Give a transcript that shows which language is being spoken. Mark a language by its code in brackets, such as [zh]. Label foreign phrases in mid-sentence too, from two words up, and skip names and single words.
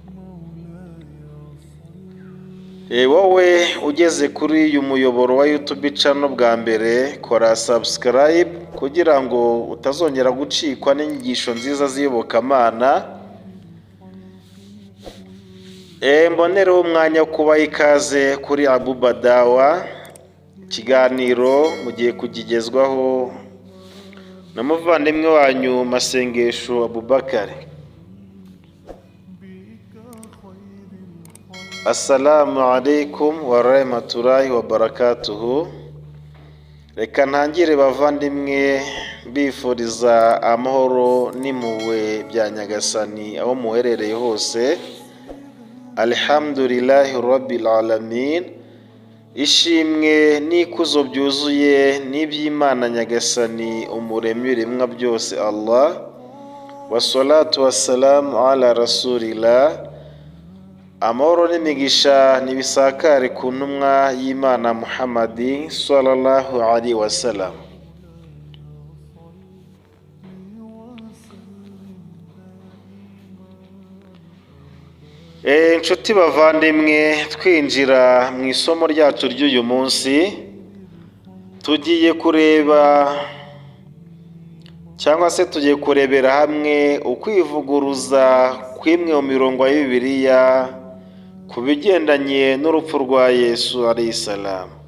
[rw] Wowe ugeze kuri uyu muyoboro wa YouTube channel bwa mbere, kora subscribe kugira ngo utazongera gucikwa n'inyigisho nziza z'iyobokamana. Mbonereho umwanya wo kubaha ikaze kuri Abuba Dawa. Ikiganiro mugiye kugigezwaho na muvandimwe wanyu Masengesho Abubakari. [ar] السلام عليكم ورحمة الله وبركاته. [rw] Reka ntangire bavandimwe bifuriza amahoro n'impuhwe bya Nyagasani aho muherereye hose. [ar] الحمد لله رب العالمين. [rw] Ishimwe n'ikuzo byuzuye n'iby'Imana Nyagasani umuremyi w'ibiremwa byose Allah. [ar] والصلاة والسلام على رسول الله. [rw] Amahoro n'imigisha nibisakare ku ntumwa y'Imana Muhammadi [ar] صلى الله عليه وسلم. [rw] Inshuti bavandimwe, twinjira mu isomo ryacu ry'uyu munsi, tugiye kureba cyangwa se tugiye kurebera hamwe ukwivuguruza kw'imwe mu mirongo ya Bibiliya ku bigendanye n'urupfu rwa Yesu [ar] عليه السلام.